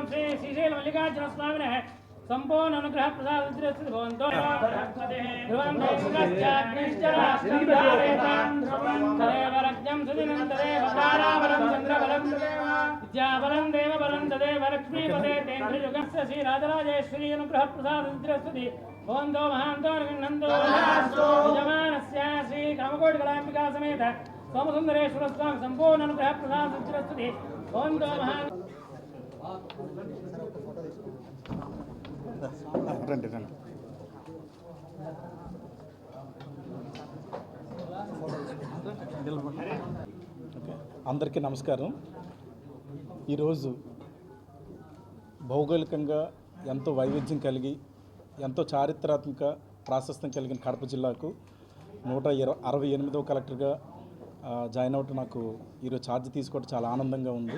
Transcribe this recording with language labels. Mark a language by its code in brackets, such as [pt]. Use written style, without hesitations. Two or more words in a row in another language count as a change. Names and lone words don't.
[sa] श्री श्रीशैल मल्लिकार्जुन स्वामिनः संपूर्ण अनुग्रह प्रसादितस्य भवन्तो ध्रुवं देवश्चाग्निश्चरास्त्रं तदेव रज्ञं सुदिनं तदेव ताराबलं चन्द्रबलं विद्याबलं देवबलं तदेव लक्ष्मीपते तेन्द्रयुगस्य श्रीराजराजेश्वरी अनुग्रह प्रसादितस्य भवन्तो महान्तो गृह्णन्तु यजमानस्य श्रीकामकोटिकलाम्बिका समेत सोमसुन्दरेश्वर स्वामी संपूर्ण अनुग्रह प्रसादितस्य भवन्तो महान् [te] రండి రండి అందరికీ నమస్కారం. ఈరోజు భౌగోళికంగా ఎంతో వైవిధ్యం కలిగి ఎంతో చారిత్రాత్మక ప్రాశస్త్యం కలిగిన కడప జిల్లాకు 168వ కలెక్టర్గా జాయిన్ అవ్వటం నాకు ఈరోజు ఛార్జ్ తీసుకోవడం చాలా ఆనందంగా ఉంది.